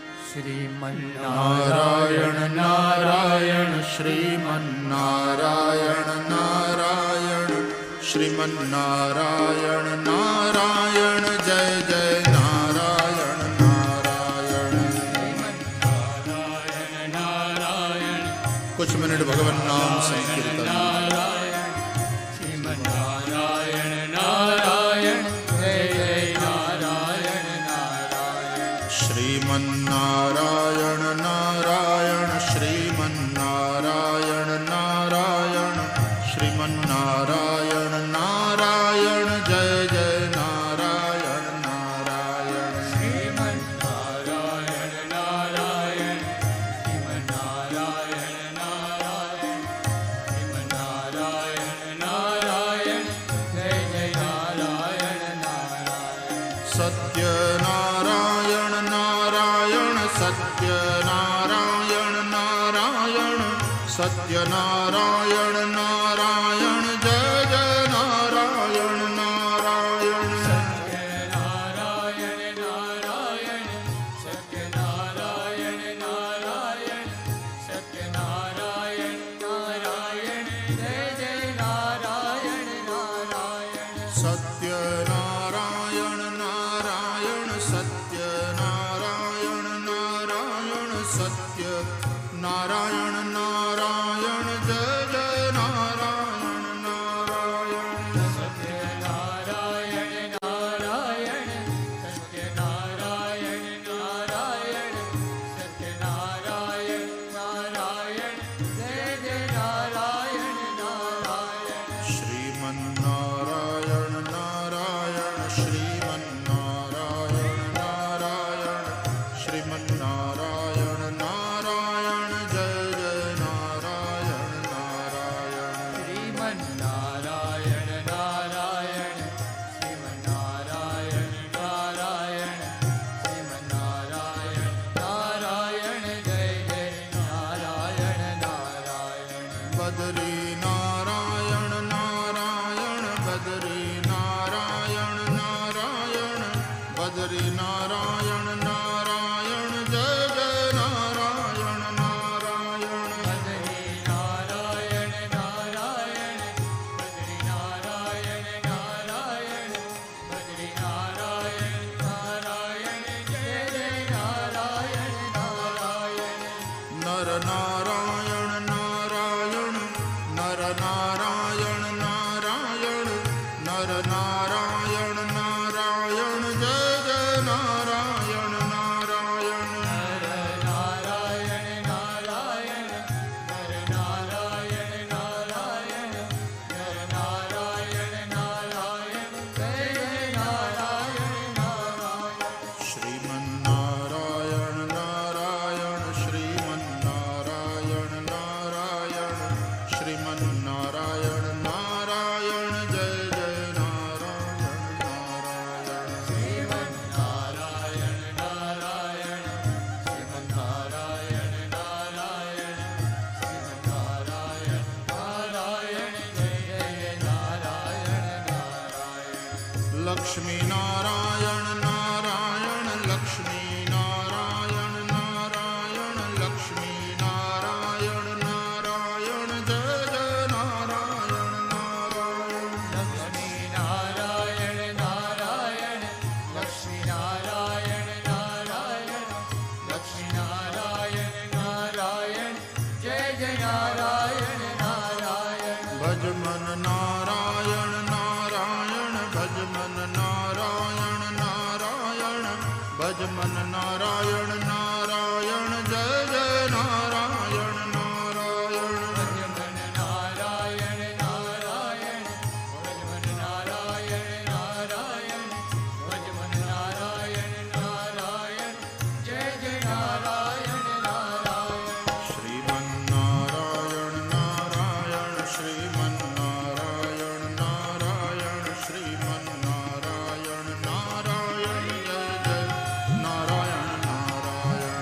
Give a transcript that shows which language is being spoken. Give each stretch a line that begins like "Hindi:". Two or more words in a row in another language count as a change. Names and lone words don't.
Sanskrit: શ્રીમન્નારાયણ નારાયણ શ્રીમન્નારાયણ નારાયણ શ્રીમન્નારાયણ નારાયણ જય જય નારાયણ નારાયણ શ્રીમન્નારાયણ નારાયણ
Hindi: कुछ मिनट भगवान नाम संकीर्तन
Sanskrit: નારાયણ શ્રીમન્નારાયણ નારાયણ જય જય નારાયણ નારાયણ श्रीमन्नारायण नारायण श्रीमन्नारायण नारायण श्रीमन्नारायण नारायण जय जय नारायण नारायण શ્રીમન્નારાયણ નારાયણ શ્રીમન્નારાયણ નારાયણ શ્રીમન્નારાયણ નારાયણ જય જય નારાયણ નારાયણ सत्यनारायण नारायण सत्यनारायण नारायण सत्यनारायण नारायण जय जय नारायण नारायण સત્યનારાયણ નારાયણ સત્યનારાયણ નારાયણ સત્યનારાયણ નારાયણ જય જય નારાયણ નારાયણ सत्यनारायण नारायण सत्यनारायण नारायण सत्यनारायण नारायण जय जय नारायण नारायण સત્યનારાયણ નારાયણ સત્યનારાયણ નારાયણ સત્યનારાયણ નારાયણ જય જય નારાયણ નારાયણ श्रीमन्नारायण नारायण श्रीमन्नारायण नारायण श्रीमन्नारायण नारायण जय जय नारायण नारायण શ્રીમન્નારાયણ નારાયણ શ્રીમન્નારાયણ નારાયણ શ્રીમન્નારાયણ નારાયણ જય જય નારાયણ નારાયણ बद्री नारायण नारायण बद्री नारायण नारायण बद्री नारायण नारायण जय जय नारायण नारायण બદ્રી નારાયણ નારાયણ બદ્રી નારાયણ નારાયણ બદ્રી નારાયણ નારાયણ જય જય નારાયણ નારાયણ नर नारायण नारायण नर नारायण नारायण नर नारायण नारायण जय जय नारायण नारायण નારાયણ નારાયણ નર નારાયણ નારાયણ નર નારાયણ નારાયણ જય જય નારાયણ નારાયણ श्रीमन्नारायण नारायण श्रीमन्नारायण नारायण श्रीमन्नारायण नारायण जय जय नारायण नारायण શ્રીમન્નારાયણ નારાયણ શ્રીમન્નારાયણ નારાયણ શ્રીમન્નારાયણ નારાયણ જય જય નારાયણ નારાયણ लक्ष्मी नारायण नारायण लक्ष्मी नारायण नारायण लक्ष्मी नारायण नारायण जय जय नारायण नारायण લક્ષ્મીનારાયણ નારાયણ લક્ષ્મીનારાયણ નારાયણ લક્ષ્મીનારાયણ નારાયણ જય જય નારાયણ નારાયણ भज मन नारायण नारायण भज मन नारायण नारायण भज मन नारायण नारायण जय जय नारायण नारायण ભજમન નારાયણ નારાયણ ભજમન નારાયણ નારાયણ ભજમન નારાયણ નારાયણ જય જય નારાયણ નારાયણ श्रीमन्नारायण नारायण श्रीमन्नारायण नारायण श्रीमन्नारायण नारायण जय जय नारायण नारायण